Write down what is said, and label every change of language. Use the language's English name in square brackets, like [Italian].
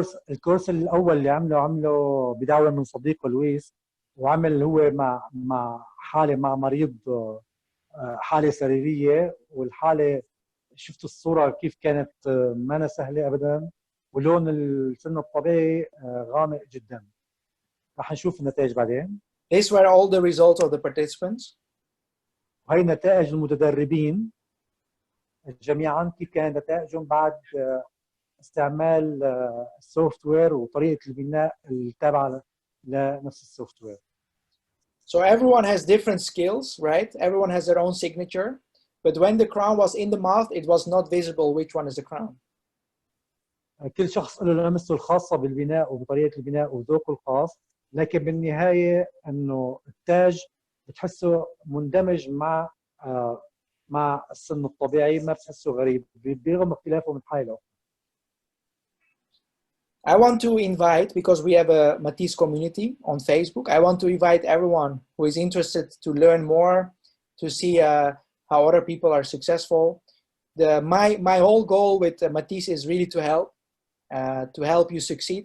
[Arabic] الكورس الاول اللي عمله بدعوه من صديقه لويس، وعمل هو مع حاله مع مريض حاله سريريه، والحاله شفتوا الصوره كيف كانت ما سهله ابدا، ولون السن الطبيعي غامق جدا. رح نشوف النتائج بعدين. [English] These were all the results of the participants. [Arabic] وهي نتائج المتدربين جميعا، كيف كانت نتائجهم بعد استعمال السوفت وير وطريقه البناء التابعه لنفس السوفت وير. [English] So everyone has different skills, right? Everyone has their own signature, but when the crown was in the mouth, it was not visible which one is the crown. [Arabic] كل شخص له لمسته الخاصه بالبناء وبطريقه البناء وذوقه الخاص، لكن بالنهايه انه التاج بتحسه مندمج مع السن الطبيعي، ما بتحسه غريب برغم اختلافه من حاله. [English] I want to invite, because we have a Matisse community on Facebook, I want to invite everyone who is interested to learn more, to see how other people are successful. My whole goal with Matisse is really to help you succeed.